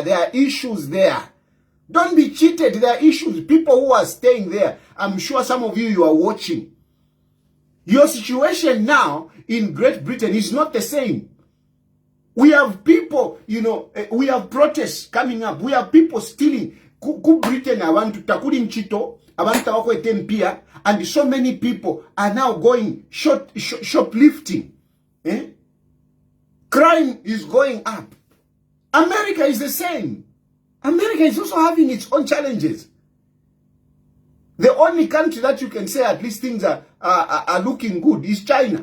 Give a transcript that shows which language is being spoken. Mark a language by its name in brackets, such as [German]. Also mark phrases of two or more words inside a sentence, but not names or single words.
[English] There are issues there. Don't be cheated. There are issues. People who are staying there, I'm sure some of you are watching. Your situation now in Great Britain is not the same. We have people, we have protests coming up. We have people stealing. [Bemba] Ku Britain abantu takuli nchito, abantu wako etempia, [English] and so many people are now going shoplifting. Crime is going up. America is the same. America is also having its own challenges. The only country that you can say at least things are looking good is China.